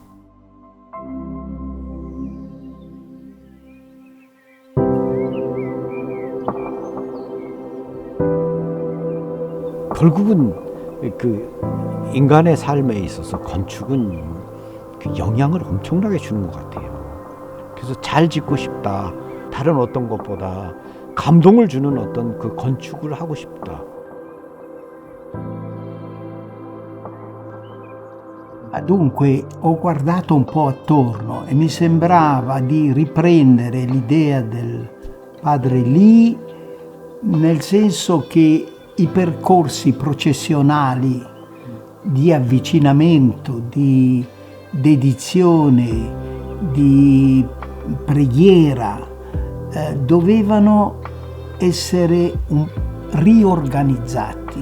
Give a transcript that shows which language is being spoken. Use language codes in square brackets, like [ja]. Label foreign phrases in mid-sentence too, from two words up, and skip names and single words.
[ko] 결국은 그 인간의 삶에 있어서 건축은 그 영향을 엄청나게 주는 것 같아요. 그래서 잘 짓고 싶다. 다른 어떤 것보다 감동을 주는 어떤 그 건축을 하고 싶다. [it] Dunque ho guardato un po' attorno e mi sembrava di riprendere l'idea del padre Li, nel senso che i percorsi processionali di avvicinamento, di dedizione, di preghiera dovevano essere riorganizzati.